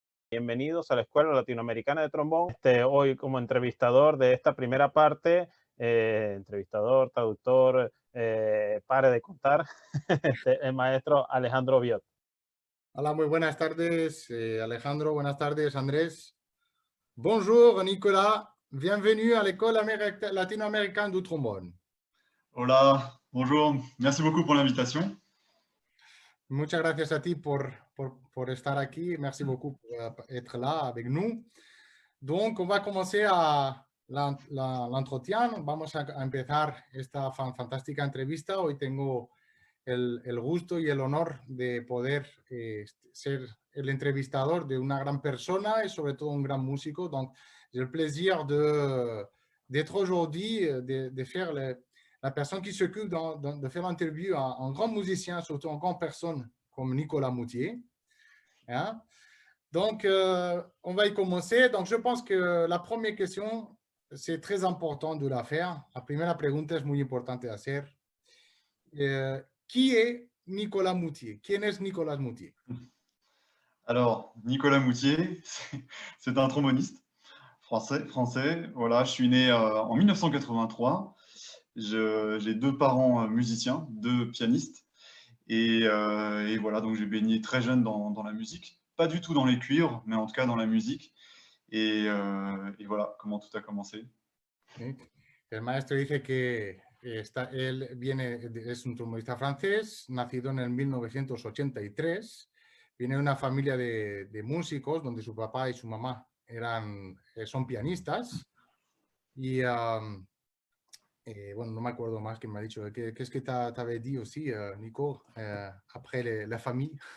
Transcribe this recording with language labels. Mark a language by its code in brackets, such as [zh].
[es] Bienvenidos a la Escuela Latinoamericana de Trombón. Hoy como entrevistador de esta primera parte, entrevistador, traductor, pare de contar, el maestro Alejandro Biot. Hola, muy buenas tardes, Alejandro. Buenas tardes, Andrés. [fr] Bonjour, [es] Nicolas. [fr] Bienvenue à l'école latino-américaine du trombone. [es] Hola, [fr] bonjour. Merci beaucoup pour l'invitation. [es] Muchas gracias a ti por estar aquí. [fr] Merci beaucoup pour être là avec nous. Donc, on va commencer à l'entretien. [es] Vamos a empezar esta fantástica entrevista. Hoy tengo el gusto y el honor de poder ser el entrevistador de una gran persona y sobre todo un gran músico. [fr] Donc, j'ai le plaisir d'être aujourd'hui, de faire la personne qui s'occupe de faire l'interview à un grand musicien, surtout une grande personne comme Nicolas Moutier. Hein? Donc, on va y commencer. Donc, je pense que la première question, c'est très important de la faire. La première [es] pregunta es muy importante de hacer. [fr] Qui est Nicolas Moutier? [es] ¿Quién es Nicolas Moutier? [fr] Alors, Nicolas Moutier, c'est un tromboniste français. Voilà, je suis né en 1983. J'ai deux parents musiciens, deux pianistes. Et voilà, donc j'ai baigné très jeune dans la musique. Pas du tout dans les cuivres, mais en tout cas dans la musique. Et voilà comment tout a commencé. [es] ¿Sí? El maestro dice que él es un trombonista francés, nacido en el 1983. Viene de una familia de músicos donde su papá y su mamá son pianistas. Y bueno, no me acuerdo más que me ha dicho. [fr] Qu'est-ce que t'avais dit aussi, Nico, après la famille?